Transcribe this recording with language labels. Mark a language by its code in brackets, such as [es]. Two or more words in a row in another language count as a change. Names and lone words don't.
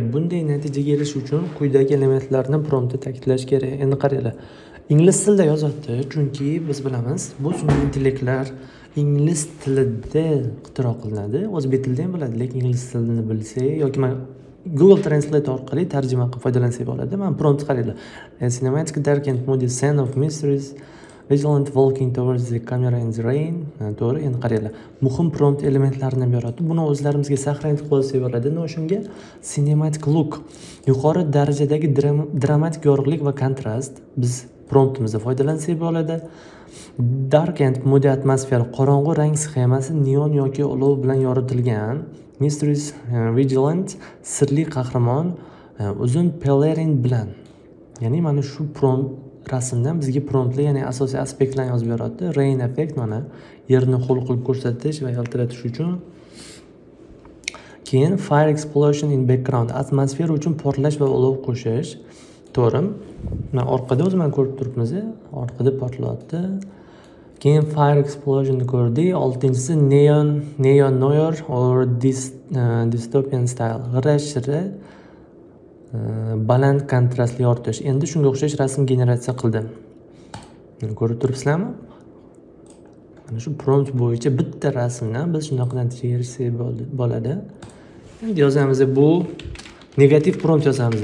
[uz] Bunday natijaga erishish uchun quyidagi elementlarni promptda ta'kidlash kerak. Endi qaranglar. Ingliz tilida yozyapti, chunki biz bilamiz, bu sun'iy intellektlar ingliz tilida ixtiro qilinadi. O'zbek tilida ham bo'ladi, lekin ingliz tilini bilsak yoki men Google Translate orqali tarjima qilib foydalansak bo'ladi. Men prompt qaranglar. [en] Cinematic dark and moody scene of mysteries Vigilant walking towards the camera in the rain. [uz] To'g'ri, endi qaranglar. Muhim prompt elementlarini beryapti. Buni o'zlarimizga saqlanib qolsak bo'ladi. O'shunga [en] cinematic look, [uz] yuqori darajadagi dramatik yorug'lik va kontrast biz promptimizda foydalansak bo'ladi. [en] Dark and moody [uz] atmosfer, qorong'u rang sxemasi neon yoki olov bilan yoritilgan. [en] Mysteries Vigilant, [uz] sirli qahramon uzun pelerin bilan. Ya'ni mana shu prompt rasmdan bizga promptlar, ya'ni asosiy aspektlarni yozib beryapti. [en] Rain effect, [uz] mana yerni ho'l qilib ko'rsatish va yaltiratish uchun. [en] Keyin fire explosion in background, [uz] atmosfera uchun portlash va olov qo'shish. To'g'ri. Mana orqada o'zi men ko'rib turibmiz, orqada portlayapti. Keyin [en] fire explosion [uz] ko'rdik. [en] 6-inchisi neon noir or dystopian style, [uz] g'ira-shira baland kontrastli yoritish. Endi shunga o'xshash rasm generatsiya qildim. Ko'rib turibsizlarmi? Mana shu prompt bo'yicha bitta rasmdan biz shunaqa natijaga erishsak bo'ladi. Endi yozamiz, bu negativ prompt yozamiz.